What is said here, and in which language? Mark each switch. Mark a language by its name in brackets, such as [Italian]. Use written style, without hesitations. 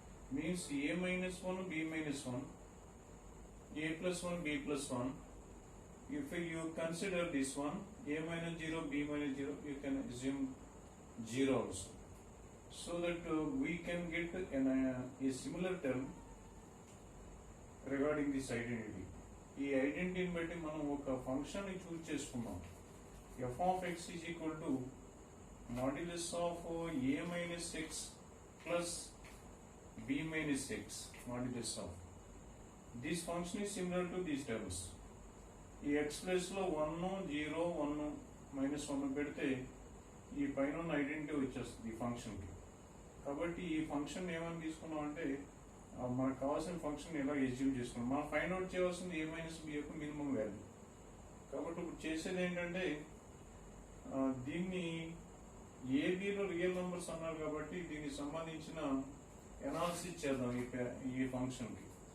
[English] Means a minus 1 b minus 1, a plus 1 b plus 1. If you consider this one a minus 0 b minus 0, you can assume 0 also, so that we can get a similar term regarding this identity. [Telugu] ఈ ఐడెంటిటీని బట్టి మనం ఒక function ని చూస్ చేసుకున్నాం. [English] f of x is equal to modulus of a minus x plus b minus x modulus of. This function is similar to these terms. [Telugu] ఈ x place లో 1 0 1 minus 1 పెడితే ఈ పైన ఉన్న ఐడెంటిటీ వచ్చేస్తుంది ఈ ఫంక్షన్ కి. కాబట్టి ఈ ఫంక్షన్ ఏమని తీసుకున్నాం అంటే మనకు కావాల్సిన ఫంక్షన్ ఎలా ఎస్యూమ్ చేసుకున్నాం. మనం ఫైండ్ అవుట్ చేయవలసింది ఏ మైనస్ బి యొక్క మినిమం వాల్యూ. కాబట్టి ఇప్పుడు చేసేది ఏంటంటే దీన్ని ఏబిలో రియల్ నెంబర్స్ అన్నారు కాబట్టి దీనికి సంబంధించిన ఎనాలిసిస్ చేద్దాం ఈ ఫంక్షన్ కి.